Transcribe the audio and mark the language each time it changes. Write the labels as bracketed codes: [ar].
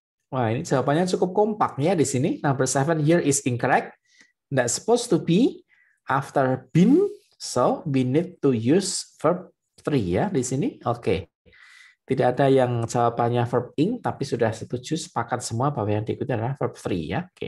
[id] Wah, ini jawabannya cukup kompak ya di sini. [en] Number 7 here is incorrect. That's supposed to be after been, so we need to use verb 3 [id] ya di sini. Tidak ada yang jawabannya verb ing, tapi sudah setuju, sepakat semua bahwa yang diikuti adalah verb 3 ya.